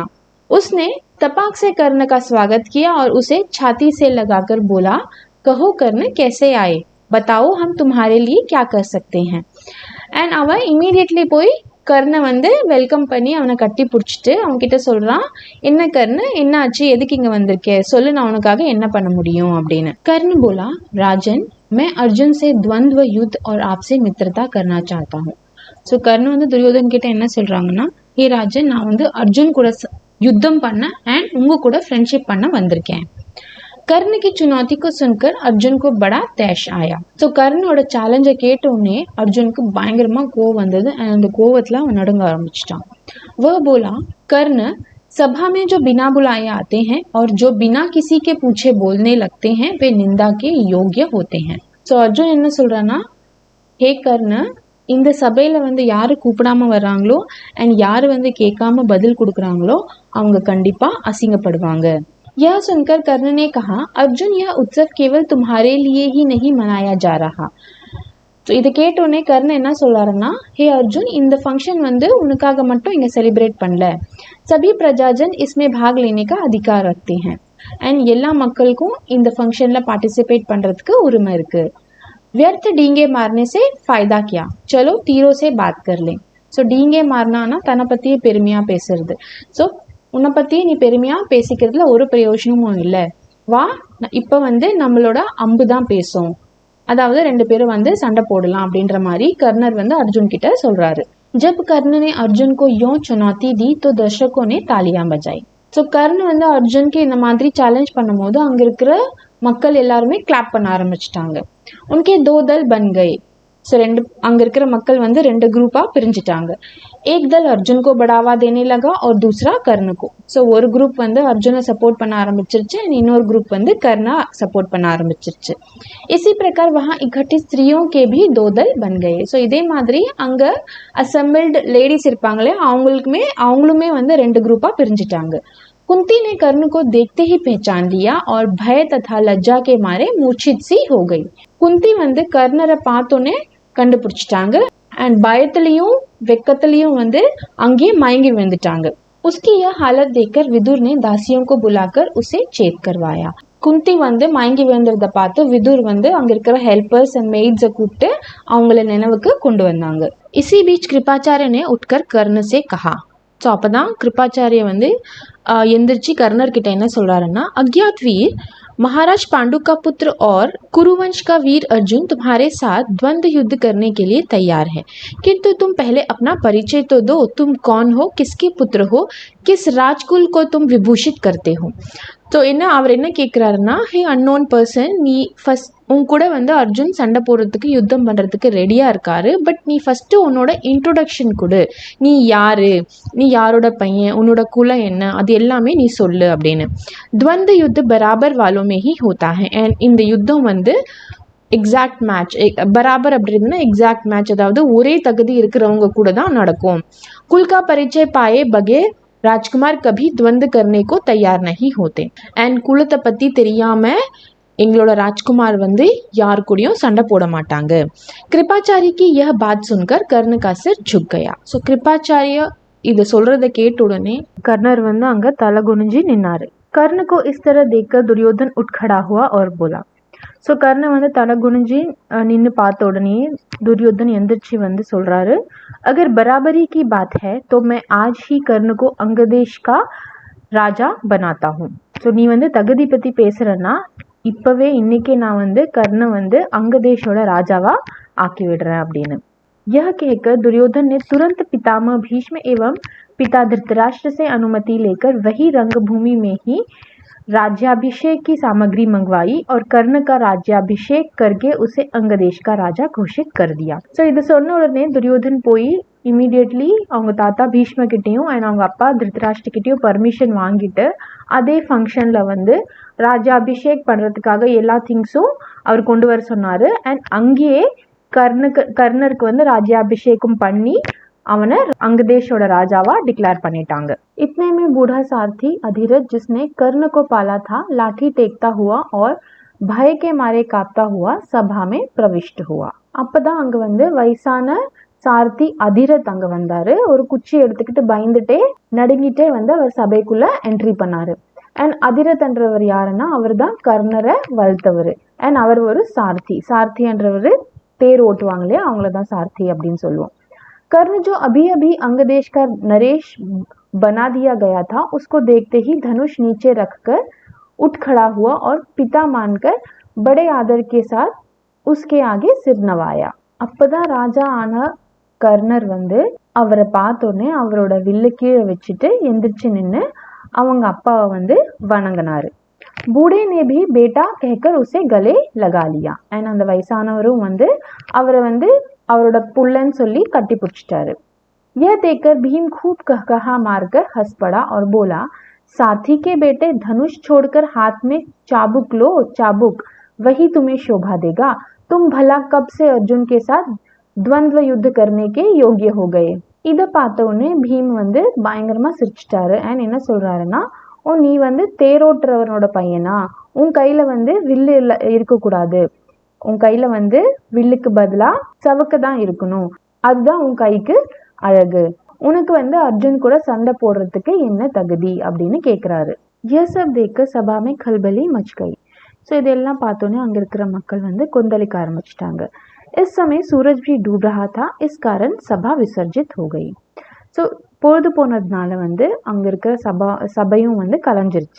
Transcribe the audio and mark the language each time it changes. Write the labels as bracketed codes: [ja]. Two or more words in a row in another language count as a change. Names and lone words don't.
[hi] उसने तपाक से कर्ण का स्वागत किया और उसे छाती से लगाकर बोला, कहो कर्ण कैसे आए, बताओ हम तुम्हारे लिए क्या कर सकते हैं। [ta] एंड அவன் इमीडिएटली போய் கர்ணை வந்து வெல்கம் பண்ணி அவனை கட்டி பிடிச்சிட்டு அவன்கிட்ட சொல்கிறான், என்ன கர்ண, என்ன ஆச்சு, எதுக்கு இங்கே வந்திருக்கே, சொல்லு, நான் உனக்காக என்ன பண்ண முடியும் அப்படின்னு। [hi] कर्ण बोला, राजन मैं अर्जुन से द्वंद्व युद्ध और आपसे मित्रता करना चाहता हूँ। [ta] ஸோ கர்ணன் வந்து துரியோதன் கிட்ட என்ன சொல்கிறாங்கன்னா, ஹே ராஜன், நான் வந்து அர்ஜுன் கூட யுத்தம் பண்ண அண்ட் உங்கள் கூட ஃப்ரெண்ட்ஷிப் பண்ண வந்திருக்கேன்। [hi] कर्ण की चुनौती को सुनकर अर्जुन को बड़ा तैश आया। [ta] ஸோ கர்ணோட சேலஞ்சை கேட்டோடனே அர்ஜுனுக்கு பயங்கரமாக கோவம் வந்தது அண்ட் அந்த கோவத்தில் அவன் நடுங்க ஆரம்பிச்சிட்டான்। [hi] वह बोला, कर्ण सभा में जो बिना बुलाए आते हैं और जो बिना किसी के पूछे बोलने लगते हैं वे निंदा के योग्य होते हैं। [ta] ஸோ அர்ஜுன் என்ன சொல்கிறான்னா, ஹே கர்ண, இந்த சபையில் வந்து யார் கூப்பிடாமல் வர்றாங்களோ அண்ட் யார் வந்து கேட்காம பதில் கொடுக்குறாங்களோ அவங்க கண்டிப்பாக அசிங்கப்படுவாங்க। [hi] यह सुनकर कर्ण ने कहा, अर्जुन यह उत्सव केवल तुम्हारे लिए ही नहीं मनाया जा रहा। [ta] ஸோ இதை கேட்டோடனே கர்ணன் என்ன சொல்கிறாருன்னா, ஹே அர்ஜுன், இந்த ஃபங்க்ஷன் வந்து உனக்காக மட்டும் இங்கே செலிப்ரேட் பண்ணல, [hi] सभी प्रजाजन इसमें भाग लेने का अधिकार रखते हैं [ta] அண்ட் எல்லா மக்களுக்கும் இந்த ஃபங்க்ஷனில் பார்ட்டிசிபேட் பண்ணுறதுக்கு உரிமை இருக்குது। [hi] व्यर्थ डींगे मारने से फायदा क्या, चलो तीरों से बात कर लें. [ta] ஸோ டீங்கே மாறினான்னா தன்னை பற்றியே பெருமையாக பேசுறது. ஸோ உன்னை பற்றி நீ பெருமையாக பேசிக்கிறதுல ஒரு பிரயோஜனமும் இல்லை, வா இப்போ வந்து நம்மளோட அம்பு தான் பேசும், அதாவது ரெண்டு பேரும் வந்து சண்டை போடலாம் அப்படின்ற மாதிரி கர்ணர் வந்து அர்ஜுன் கிட்ட சொல்றாரு. [hi] जब कर्ण ने अर्जुन को यूं चुनौती दी तो दर्शकों ने तालियां बजाई. [ta] ஸோ கர்ண் வந்து அர்ஜுனுக்கு இந்த மாதிரி சேலஞ்ச் பண்ணும்போது அங்கே இருக்கிற மக்கள் எல்லாருமே கிளாப் பண்ண ஆரம்பிச்சிட்டாங்க. [hi] உனக்கே दो दल बन गए. [ta] ஸோ அங்கே இருக்கிற மக்கள் வந்து ரெண்டு குரூப்பாக பிரிஞ்சிட்டாங்க. [hi] एक दल अर्जुन को बढ़ावा देने लगा और दूसरा कर्ण को. [ta] ஸோ ஒரு குரூப் வந்து அர்ஜுனை சப்போர்ட் பண்ண ஆரம்பிச்சிருச்சு, இன்னொரு குரூப் வந்து கர்ணா சப்போர்ட் பண்ண ஆரம்பிச்சிருச்சு. [hi] इसी प्रकार वहाँ इकट्ठी स्त्रियों के भी दो दल बन गए. [ta] ஸோ இதே மாதிரி அங்கே [en] assembled ladies [ta] இருப்பாங்களே அவங்களுமே வந்து ரெண்டு குரூப்பாக பிரிஞ்சிட்டாங்க. [hi] कुंती ने कर्ण को देखते ही पहचान लिया और भय तथा लज्जा के मारे मूर्छित सी हो गई. [ta] कुंती வந்து கர்ணரை பார்த்தோன்னே கண்டுபிடிச்சிட்டாங்க அண்ட் பயத்திலையும் வெக்கத்திலையும் வந்து அங்கேயே மயங்கி விழுந்துட்டாங்க. [hi] उसकी यह हालत देखकर विदुर ने दासियों को बुलाकर उसे चेत करवाया. [ta] குந்தி வந்து மயங்கி விழுந்ததை பார்த்து விதுர் வந்து அங்க இருக்கிற [en] helpers and maids [ta] கூப்பிட்டு அவங்கள நினைவுக்கு கொண்டு வந்தாங்க. [hi] इसी बीच कृपाचार्य ने उठकर कर्ण से कहा. [ta] ஸோ அப்போ தான் கிருப்பாச்சாரிய வந்து எந்திரிச்சு கர்ணர் கிட்ட என்ன சொல்றாருன்னா, [hi] अज्ञात वीर, महाराज पांडु का पुत्र और कुरुवंश का वीर अर्जुन तुम्हारे साथ द्वंद्व युद्ध करने के लिए तैयार है, किंतु तुम पहले अपना परिचय तो दो. तुम कौन हो, किसके पुत्र हो, किस राजकुल को तुम विभूषित करते हो. [ta] ஸோ அவர் என்ன கேட்குறாருன்னா, ஹே [en] unknown person, [ta] நீ ஃபஸ்ட் உன் கூட வந்து அர்ஜுன் சண்டை போடுறதுக்கு யுத்தம் பண்ணுறதுக்கு ரெடியாக இருக்காரு, பட் நீ ஃபஸ்ட்டு உன்னோட இன்ட்ரோடக்ஷன் கொடு, நீ யாரு, நீ யாரோட பையன், உன்னோட குலம் என்ன, அது எல்லாமே நீ சொல்லு அப்படின்னு. [hi] द्वंद्व युद्ध बराबर वालों में ही होता है. [ta] அண்ட் இந்த யுத்தம் வந்து [en] exact match, [ta] பராபர் அப்படின்னா [en] exact match, [ta] அதாவது ஒரே தகுதி இருக்கிறவங்க கூட தான் நடக்கும். [hi] कुल का परिचय पाए बगैर राजकुमार कभी द्वंद्व करने को तैयार नहीं होते. [ta] அண்ட் குலத்தை பற்றி தெரியாமல் எங்களோட ராஜ்குமார் வந்து யார் கூடயும் சண்டை போட மாட்டாங்க. [hi] கிருபாச்சாரி की यह बात सुनकर कर्ण का सिर झुक गया. [ta] ஸோ கிருபாச்சாரிய இதை சொல்றதை கேட்ட உடனே கர்ணர் வந்து அங்கே தலை குனிஞ்சு நின்னாரு. [hi] कर्ण को इस तरह देखकर दुर्योधन उठ खड़ा हुआ और बोला. [ta] ஸோ கர்ணன் வந்து தலை குனிஞ்சு நின்று பார்த்த உடனே दुर्योधन எந்திரிச்சு வந்து சொல்றாரு, [hi] अगर बराबरी की बात है तो मैं आज ही कर्ण को अंगदेश का राजा बनाता हूँ. [ta] ஸோ நீ வந்து தகுதி பற்றி பேசுகிறன்னா இப்போவே இன்னைக்கே நான் வந்து கர்ண வந்து அங்கதேஷோட ராஜாவா ஆக்கி விடுறேன் அப்படின்னு. [hi] यह कहकर दुर्योधन ने तुरंत पितामह भीष्म एवं पिता धृतराष्ट्र से अनुमति लेकर वही रंगभूमि में ही राज्याभिषेक की सामग्री मंगवाई और कर्ण का राज्याभिषेक करके उसे अंगदेश का राजा घोषित कर दिया. [ta] ஸோ இது சொன்ன உடனே துரியோதன் போய் இமீடியட்லி அவங்க தாத்தா பீஷ்ம கிட்டேயும் அண்ட் அவங்க அப்பா திருத்தராஷ்டிர கிட்டேயும் பர்மிஷன் வாங்கிட்டு அதே ஃபங்க்ஷனில் வந்து ராஜாபிஷேக் பண்ணுறதுக்காக எல்லா திங்ஸும் அவர் கொண்டு வர சொன்னார். அண்ட் அங்கேயே கர்ணருக்கு வந்து ராஜ்யாபிஷேகம் பண்ணி அவனை अंगदेशोட ராஜாவா डिक्लेयर பண்ணிட்டாங்க. [hi] इतने में बूढ़ा सारथी अधिरथ जिसने कर्ण को पाला था लाठी टेकता हुआ और भय के मारे कांपता हुआ सभा में प्रविष्ट हुआ. [ta] அப்பதான் அங்க வந்து வயசான சாரதி அதிரத் அங்க வந்தாரு. ஒரு குச்சி எடுத்துக்கிட்டு பயந்துட்டே நடுங்கிட்டே வந்து அவர் சபைக்குள்ள என்ட்ரி பண்ணாரு. அண்ட் அதிரத் என்றவர் யாருன்னா அவர் தான் கர்ணரை வளர்த்தவர். அண்ட் அவர் ஒரு சாரதி என்றவர் தேர் ஓட்டுவாங்க இல்லையா, அவங்கள தான் சாரதி அப்படின்னு சொல்லுவோம். [hi] कर्ण जो अभी अभी अंगदेश का नरेश बना दिया गया था उसको देखते ही धनुष नीचे रखकर उठ खड़ा हुआ और पिता मानकर बड़े आदर के साथ उसके आगे सिर नवाया. [ta] அப்பதான் ராஜா ஆன கர்ணர் வந்து அவரை பார்த்தோன்னே அவரோட வில்லு கீழே வச்சுட்டு எந்திரிச்சு நின்று அவங்க அப்பாவை வந்து வணங்கினாரு. [hi] बूढ़े ने भी बेटा कहकर उसे गले लगा लिया. [ta] அண்ட் அந்த வயசானவரும் வந்து அவரை வந்து அவரோட புள்ளன்னு சொல்லி கட்டி பிடிச்சிட்டாரு. [hi] यह देखकर भीम खूब कहकहा मारकर हंस पड़ा और बोला, साथी के बेटे धनुष छोड़कर हाथ में चाबुक लो, चाबुक वही तुम्हें शोभा देगा. तुम भला कब से अर्जुन के साथ द्वंद्व युद्ध करने के योग्य हो गए. [ta] இதை பார்த்தோடனே பீம் வந்து பயங்கரமா சிரிச்சிட்டாரு. அண்ட் என்ன சொல்றாருன்னா, ஓ நீ வந்து தேரோட்டுறவனோட பையனா, உன் கையில வந்து வில்லு இருக்கக்கூடாது, உன் கையில வந்து வில்லுக்கு பதிலா சவக்க தான் இருக்கணும், அதுதான் உன் கைக்கு அழகு, உனக்கு வந்து அர்ஜுன் கூட சண்டை போடுறதுக்கு என்ன தகுதி அப்படின்னு கேட்குறாரு. [hi] यह सब देखकर सभा में खलबली मच गई. [ta] ஸோ இதெல்லாம் பார்த்தோன்னே அங்கே இருக்கிற மக்கள் வந்து கொந்தளிக்க ஆரம்பிச்சிட்டாங்க. [hi] इस समय सूरज भी डूब रहा था, इस कारण सभा विसर्जित हो गई. [ta] ஸோ பொழுது போனதுனால வந்து அங்கே இருக்கிற சபையும் வந்து கலைஞ்சிருச்சு.